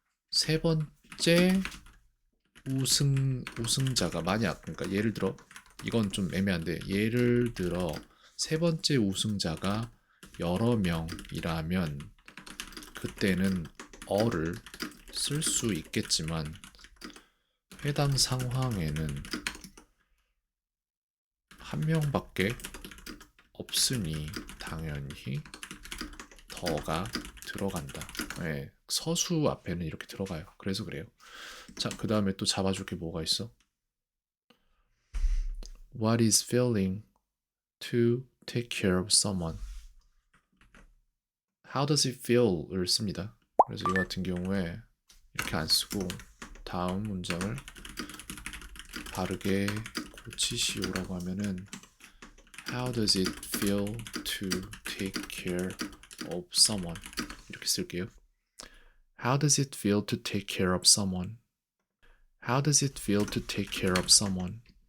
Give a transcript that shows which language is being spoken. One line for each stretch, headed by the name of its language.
Korean: 세 번째 우승자가 만약, 그러니까 예를 들어 이건 좀 애매한데, 예를 들어 세 번째 우승자가 여러 명이라면 그때는 어를 쓸 수 있겠지만 해당 상황에는 한 명밖에 없으니 당연히 더가 들어간다. 네, 서수 앞에는 이렇게 들어가요. 그래서 그래요. 자, 그 다음에 또 잡아줄 게 뭐가 있어?
English: What is feeling to take care of someone? How does it feel을
Korean: 씁니다. 그래서 이거 같은 경우에 이렇게 안 쓰고 다음 문장을 바르게 고치시오라고 하면은
English: How does it feel to take care of someone?
Korean: 이렇게 쓸게요.
English: How does it feel to take care of someone? How does it feel to take care of someone?